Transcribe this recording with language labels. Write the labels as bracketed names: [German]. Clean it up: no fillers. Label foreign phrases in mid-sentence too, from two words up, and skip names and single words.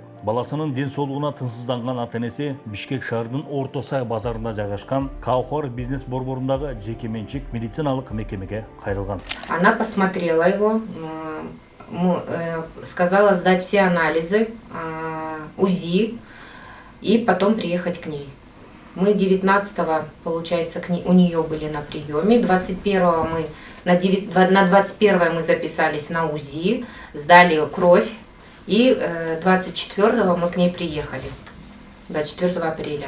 [Kyrgyz] Баласынын ден соолугуна тынчсызданган ата-энеси Бишкек шаарынын Орто Сай базарында жайгашкан Каухар бизнес борборундагы жеке менчик медициналык мекемеге кайрылган. [Russian] Она посмотрела его, сказала сдать все анализы, УЗИ и потом приехать к ней. Мы 19-го, получается, у нее были на приеме, 21-го мы на 21 мы записались на УЗИ, сдали кровь, и 24-го мы к ней приехали, 24 апреля.